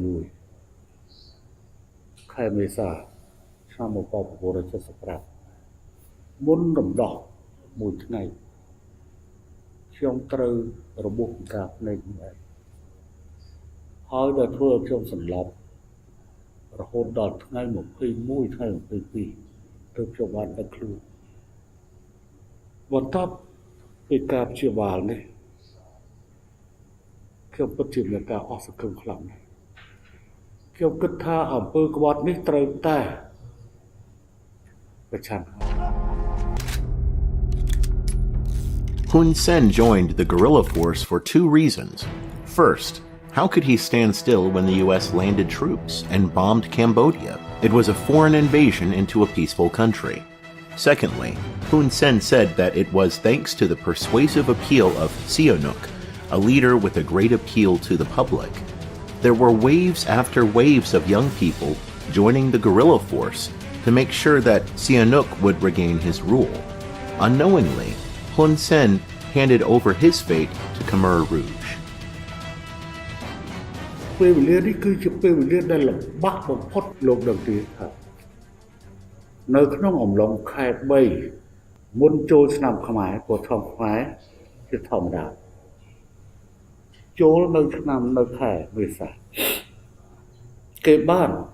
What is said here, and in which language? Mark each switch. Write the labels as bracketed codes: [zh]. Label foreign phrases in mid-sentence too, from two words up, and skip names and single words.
[km] ខែមេសា ឆ្នាំ 1975 មុនរំដោះមួយថ្ងៃខ្ញុំត្រូវរបួសពិការភ្នែកមួយហើយដែលធ្វើឲ្យខ្ញុំសន្លប់រហូតដល់ថ្ងៃ21ថ្ងៃ22ទើបខ្ញុំបានដឹងខ្លួន បន្ទាប់ពីការព្យាបាលនេះខ្ញុំពិតជាមានការអស់សង្ឃឹមខ្លាំងណាស់ខ្ញុំគិតថាអំពើក្បត់នេះត្រូវតែប្រឆាំង [en] Hun Sen joined the guerrilla force for two reasons. First, how could he stand still when the U.S. landed troops and bombed Cambodia? It was a foreign invasion into a peaceful country. Secondly, Hun Sen said that it was thanks to the persuasive appeal of Sihanouk, a leader with a great appeal to the public. There were waves after waves of young people joining the guerrilla force to make sure that Sihanouk would regain his rule. Unknowingly, Hun Sen handed over his fate to Khmer Rouge. [km] ពេលវេលានេះគឺជាពេលវេលាដែលលំបាកបំផុតលោកដឹងទេថានៅក្នុងអំឡុងខែ3មុនចូលឆ្នាំខ្មែរព្រោះឆ្នាំខ្មែរជាធម្មតាចូលនៅឆ្នាំនៅខែមេសាគេបាន